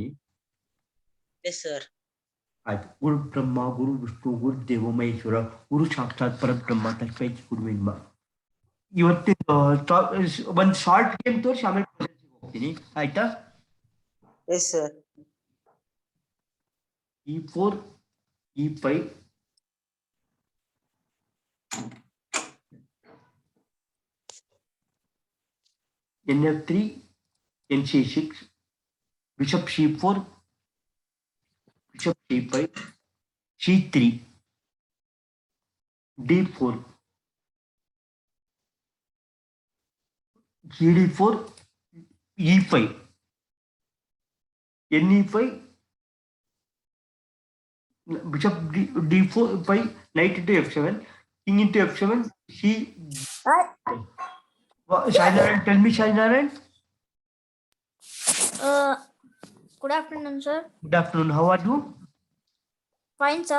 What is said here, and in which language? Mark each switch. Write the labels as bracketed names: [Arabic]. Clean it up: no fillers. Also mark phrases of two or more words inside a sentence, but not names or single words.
[English] yes sir. [Kannada] ಆಯ್ತು. [Sanskrit] ಗುರು ಬ್ರಹ್ಮ ಗುರು ವಿಷ್ಣು ಗುರು ದೇವ ಮಹೇಶ್ವರ ಗುರು ಸಾಕ್ಷಾತ್ ಪರಬ್ರಹ್ಮ ತಸ್ಮೈ ಗುರುವಿನ್ಮ. [Kannada] ಇವತ್ತಿನ ಒಂದು [English] short game [Kannada] ತೋರಿಸಿ ಆಮೇಲೆ ಹೋಗ್ತೀನಿ, ಆಯ್ತಾ? [English] yes sir. E4 E5 NF3 NC6 Bishop C4 Bishop C5 C3 D4 GD4 E5 NE5 Bishop D4 5 Knight into F7 King into F7 C. Shainaran, tell me, Shainaran. Good afternoon, sir. Good afternoon. How are you? Fine, sir.